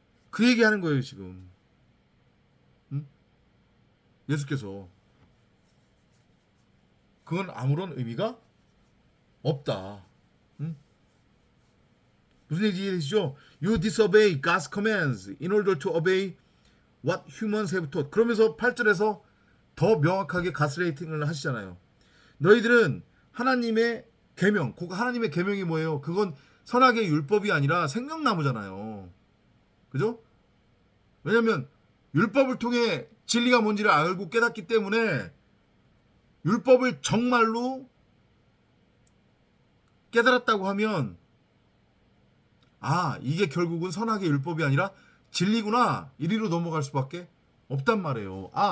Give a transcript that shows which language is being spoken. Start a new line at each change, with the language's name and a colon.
Korean: 그 얘기하는 거예요 지금. 예수께서. 그건 아무런 의미가 없다. 무슨 얘기인지 이해되시죠?
English: You disobey God's commands in order to obey what humans have taught.
Korean: 그러면서 8절에서 더 명확하게 가스레이팅을 하시잖아요. 너희들은 하나님의 계명, 하나님의 계명이 뭐예요? 그건 선악의 율법이 아니라 생명나무잖아요. 그죠? 왜냐면 율법을 통해 진리가 뭔지를 알고 깨닫기 때문에 율법을 정말로 깨달았다고 하면 이게 결국은 선악의 율법이 아니라 진리구나, 이리로 넘어갈 수밖에 없단 말이에요.